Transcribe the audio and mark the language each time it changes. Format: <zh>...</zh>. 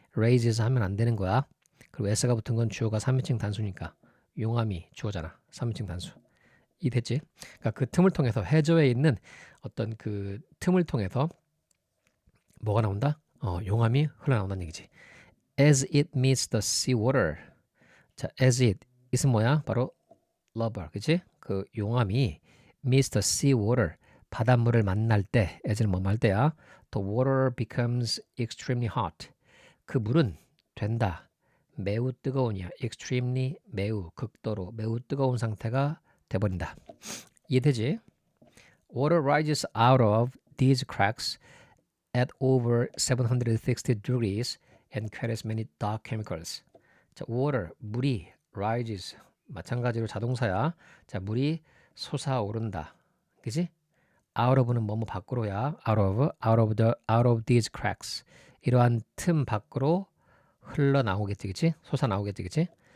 <ko>raises 하면 안 되는 거야. 그리고 s가 붙은 건 주어가 3인칭 단수니까 용암이 주어잖아. 3인칭 단수. 이 됐지? 그러니까 그 틈을 통해서 해저에 있는 어떤 그 틈을 통해서 뭐가 나온다? 용암이 흘러나온다는 얘기지.</ko> <en>As it meets the sea water.</en> <ko>자, as it은 뭐야? 바로 lover, 그치? 그 용암이</ko> <en>meets the sea water.</en> <ko>바닷물을 만날 때, as는 뭐 말 때야?</ko> <en>The water becomes extremely hot.</en> <ko>그 물은 된다. 매우 뜨거우냐. extremely 매우 극도로 매우 뜨거운 상태가 돼버린다. 이해되지?</ko> <en>Water rises out of these cracks at over 760 degrees and carries many dark chemicals.</en> <ko>자, water 물이 rises 마찬가지로 자동사야. 자, 물이 솟아오른다. 그지? out of는 뭐뭐 밖으로야.</ko> <en>out of these cracks.</en> <ko>이러한 틈 밖으로 흘러나오겠지, 그치? 솟아나오겠지, 그치?</ko>